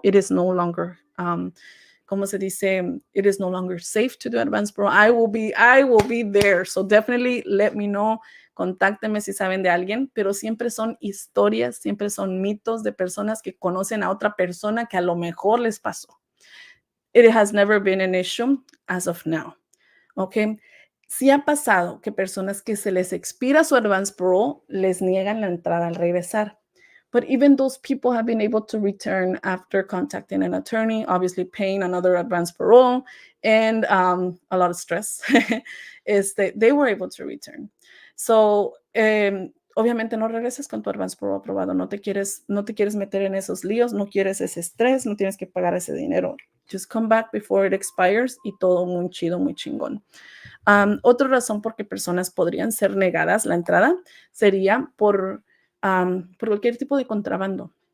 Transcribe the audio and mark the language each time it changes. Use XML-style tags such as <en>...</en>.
<en>It is no longer,</en> <es>¿cómo se dice?</es> <en>It is no longer safe to do Advance Parole. I will be there. So definitely let me know.</en> <es>Contáctenme si saben de alguien, pero siempre son historias, siempre son mitos de personas que conocen a otra persona que a lo mejor les pasó.</es> <en>It has never been an issue as of now. ¿Ok?</en> <es>Sí ha pasado que personas que se les expira su Advance Parole les niegan la entrada al regresar.</es> <en>But even those people have been able to return after contacting an attorney, obviously paying another Advance Parole and a lot of stress. They were able to return.</en> <es>So, obviamente no regresas con tu Advance Parole aprobado. No te quieres meter en esos líos, no quieres ese estrés, no tienes que pagar ese dinero.</es> <en>Just come back before it expires</en> <es>y todo muy chido, muy chingón. Otra razón por qué personas podrían ser negadas la entrada sería por cualquier tipo de contrabando.</es>